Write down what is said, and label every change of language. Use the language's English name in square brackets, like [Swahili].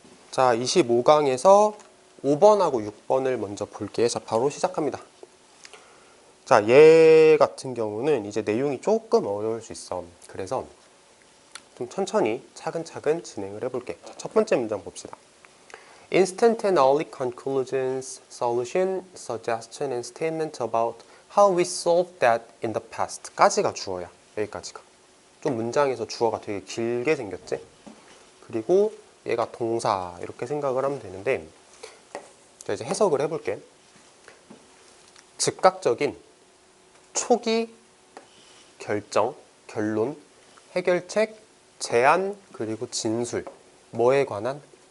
[Korean] 자, 25강에서 5번하고 6번을 먼저 볼게요. 자, 바로 시작합니다. 자, 얘 같은 경우는 이제 내용이 조금 어려울 수 있어. 그래서 좀 천천히 차근차근 진행을 해볼게. 자, 첫 번째 문장 봅시다. [English] Instant and early conclusions, solution, suggestion, and statement about how we solved that in the past [Korean] 까지가 주어야. 여기까지가. 좀 문장에서 주어가 되게 길게 생겼지? 그리고 얘가 동사 이렇게 생각을 하면 되는데, 자, 이제 해석을 해볼게. 즉각적인 초기 결정, 결론, 해결책, 제안, 그리고 진술. 뭐에 관한?